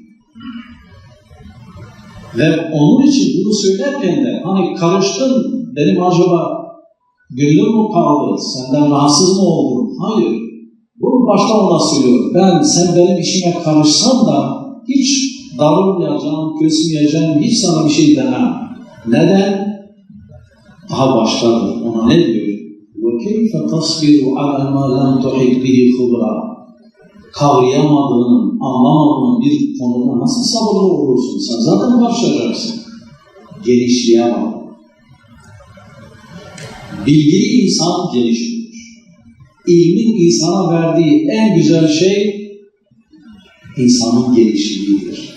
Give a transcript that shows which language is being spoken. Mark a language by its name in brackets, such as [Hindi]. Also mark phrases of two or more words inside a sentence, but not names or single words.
[Turkish] Ve onun için bunu söylerken de hani karıştın, benim acaba gönlüm mü kaldı, senden rahatsız mı oldum? Hayır. Bunu başta ona söylüyor. Sen benim işime karışsan da hiç darılmayacağım, küsmeyeceğim, hiç sana bir şey demem. Neden? Daha baştadır. Ona ne diyor? [Arabic] وَكَيْفَ تَصْبِرُ عَلَى مَا لَمْ تُحِطْ بِهِ خُبْرًا. [Turkish] Kavrayamadığın, anlamadığın bir konuda nasıl sabırlı olursun? Sen zaten karışacaksın. Genişliğe bak. Bilgili insan gelişir. İlmin insana verdiği en güzel şey insanın gelişliğidir.